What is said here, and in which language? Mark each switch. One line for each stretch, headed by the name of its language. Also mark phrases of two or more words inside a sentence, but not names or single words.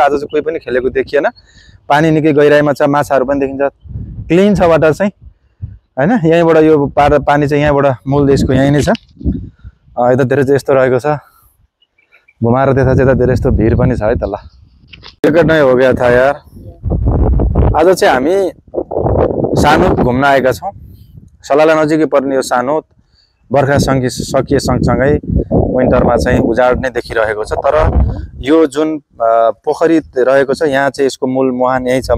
Nepali: आज चाहिँ कोही पनि खेलेको देखिएन। पानी निकै गहिराइमा छ, माछाहरू पनि देखिन्छ। क्लिन छ वाटर चाहिँ, हैन? यहीँबाट यो पानी चाहिँ यहाँबाट मूल देशको यहीँ नै छ। यतातिर चाहिँ यस्तो रहेको छ, घुमाएर त्यता चाहिँ यतातिर यस्तो भिड पनि छ है त। ल, टिकट नै
Hindi: हो गया था यार।
Nepali: आज चाहिँ हामी सानोद घुम्न आएका छौँ। सलाला नजिकै पर्ने यो सानोद बर्खा सकिए सँगसँगै विन्टरमा चाहिँ उजाड नै देखिरहेको छ। तर यो जुन पोखरी रहेको छ यहाँ चाहिँ यसको मूल मुहान यही छ।